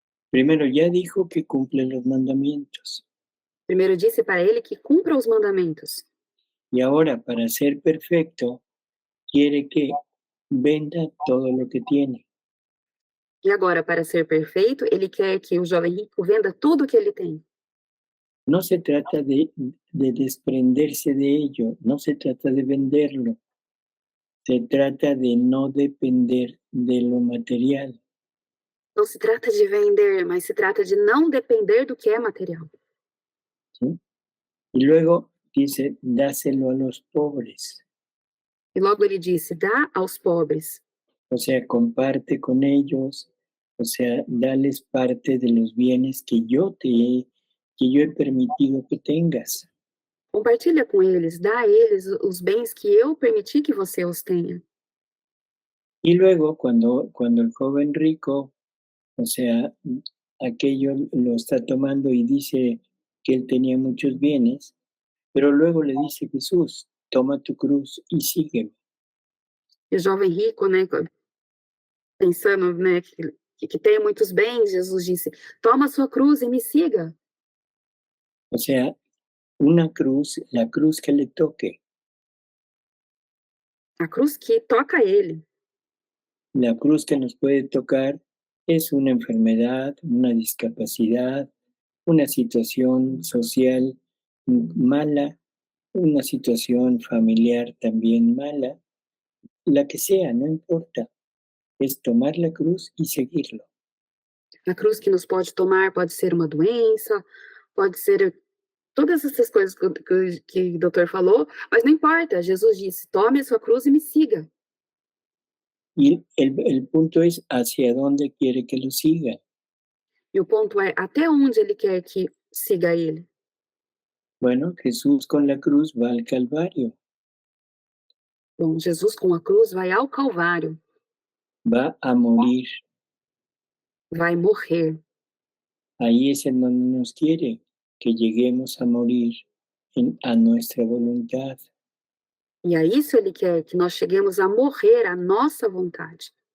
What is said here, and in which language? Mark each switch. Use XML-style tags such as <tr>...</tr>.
<es>primero ya dijo que cumple los mandamientos.</es> <pt>primeiro disse para ele que cumpra os mandamentos.</pt> <es>Y ahora, para ser perfecto, quiere que venda todo lo que tiene.</es> <pt>E agora, para ser perfeito, ele quer que o jovem rico venda tudo que ele tem.</pt> <es>No se trata de desprenderse de ello, no se trata de venderlo. Se trata de no depender de lo material.</es> <pt>Não se trata de vender, mas se trata de não depender do que é material.</pt> <es>¿Sí? Y luego dice, dáselo a los pobres.</es> <pt>E logo ele disse, dá aos pobres.</pt> <es>O sea, comparte con ellos, o sea, dales parte de los bienes que yo he permitido que tengas.</es> <pt>Compartilha com eles, dá a eles os bens que eu permiti que você os tenha.</pt> <es>Y luego, cuando el joven rico, o sea, aquello lo está tomando y dice que él tenía muchos bienes, Pero luego le dice Jesús, toma tu cruz y sígueme.</es> <pt>E o jovem rico, né, pensando, né, que tem muitos bens, Jesus disse: toma sua cruz e me siga.</pt> <es>O sea, una cruz, la cruz que le toque,</es> <pt>A cruz que toca a ele.</pt> <es>la cruz que nos puede tocar es una enfermedad, una discapacidad, una situación social mala, una situación familiar también mala, la que sea, no importa, es tomar la cruz y seguirlo.</es> <pt>A cruz que nos pode tomar pode ser uma doença, pode ser todas essas coisas que o doutor falou, mas não importa, Jesus disse: tome a sua cruz e me siga.</pt> <es>Y el punto es hacia dónde quiere que lo siga.</es> <pt>E o ponto é até onde ele quer que siga ele.</pt> <es>Bueno, Jesús con la cruz va al Calvario,</es> <pt>Bom, Jesus com a cruz vai ao Calvário,</pt> <es>va a morir.</es> <pt>vai morrer.</pt> <es>Ahí es en donde nos quiere que lleguemos a morir a nuestra voluntad.</es> <pt>E a isso ele quer que nós cheguemos a morrer à nossa vontade.</pt>